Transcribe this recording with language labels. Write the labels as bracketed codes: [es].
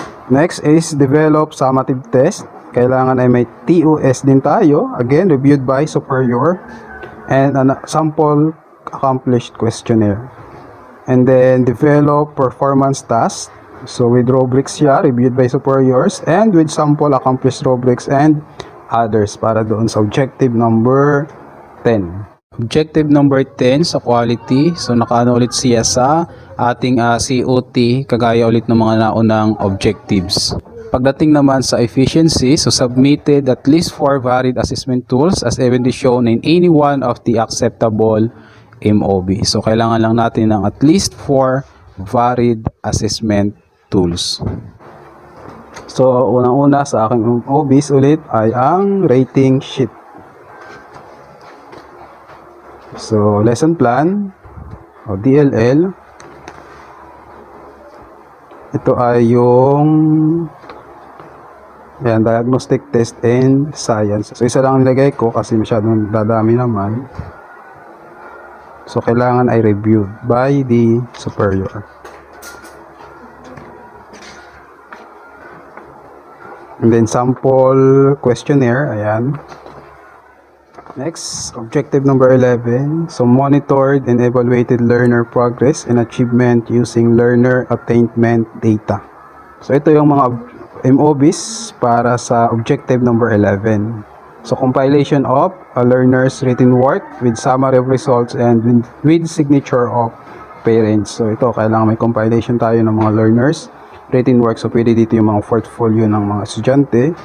[en] Next is develop summative test. [tl] Kailangan ay may TOS din tayo, [en] again reviewed by superior, and a sample accomplished questionnaire. And then develop performance task. So with rubrics siya, reviewed by superiors, and with sample accomplished rubrics and others para doon sa objective number 10. Objective number 10 sa quality. [tl] So nakaano ulit siya sa ating COT kagaya ulit ng mga naunang objectives. Pagdating naman sa efficiency, [en] so submitted at least 4 varied assessment tools as evenly shown in any one of the acceptable MOB. [tl] So kailangan lang natin ng at least 4 varied assessment tools. So unang-una sa aking MOBs ulit ay ang rating sheet. So lesson plan o DLL. Ito ay yung diagnostic test and science. So isa lang nilagay ko kasi masyadong dadami naman. So kailangan ay [en] reviewed by the superior. And then sample questionnaire, ayan. Next, objective number 11. So monitored and evaluated learner progress and achievement using learner attainment data. [tl] So ito yung mga MOBs para sa objective number 11. [en] So compilation of a learner's written work with summary of results and with signature of parents. [tl] So ito, kailangan may compilation tayo ng mga learners written work. So pwede dito yung mga portfolio ng mga estudyante.